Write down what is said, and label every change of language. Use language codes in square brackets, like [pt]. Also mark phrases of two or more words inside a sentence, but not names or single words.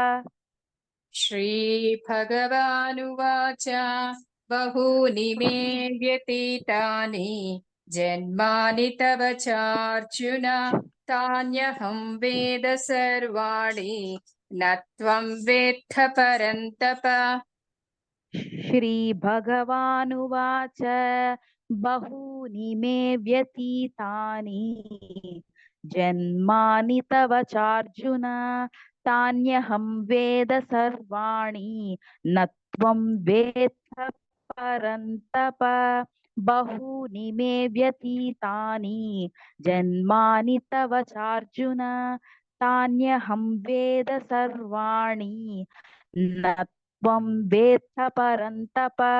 [sa] శ్రీభగవానువాచ బహూని మే వ్యతీతాని జన్మాని తవ చార్జున తాన్యహం వేద సర్వాణి నత్వం వేత్థ పరంతప. श्रीभगवानुवाच बहूनि मे व्यतीतानि जन्मानि तव चार्जुन तान्यहं वेद सर्वाणि न त्वं वेत्थ परन्तप बहूनि मे व्यतीतानि जन्मानि तव चार्जुन तान्यहं वेद सर्वाणि न त्वं वेत्थ परन्तप